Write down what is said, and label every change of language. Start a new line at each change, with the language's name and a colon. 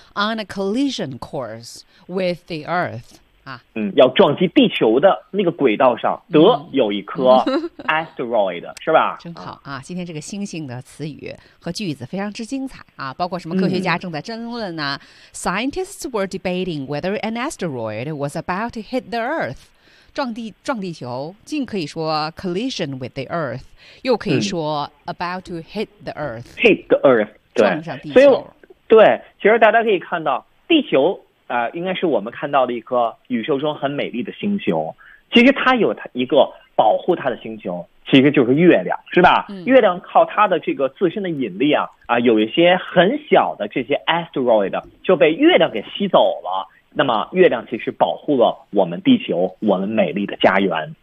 English: 嗯、 on a collision course with the earth啊、
Chinese: 嗯，要撞击地球的那个轨道上，得有一颗 asteroid、嗯、是吧？真好啊！今天这个星星的词语和句子非常之精彩啊，包括什么科学家正在争论呢、啊嗯、
English: ？Scientists were debating whether an asteroid was about to hit the Earth，
Chinese: 撞地球，既可以说
English: collision with the Earth，
Chinese: 又可以说
English: about to hit the Earth、嗯。Hit the Earth，
Chinese: 撞上地球。所以，对，其实大家可以看到地球。应该是我们看到的一颗宇宙中很美丽的星球，其实它有它一个保护它的星球，其实就是月亮是吧、嗯、月亮靠它的这个自身的引力啊有一些很小的这些 asteroid 就被月亮给吸走了，那么月亮其实保护了我们地球我们美丽的家园。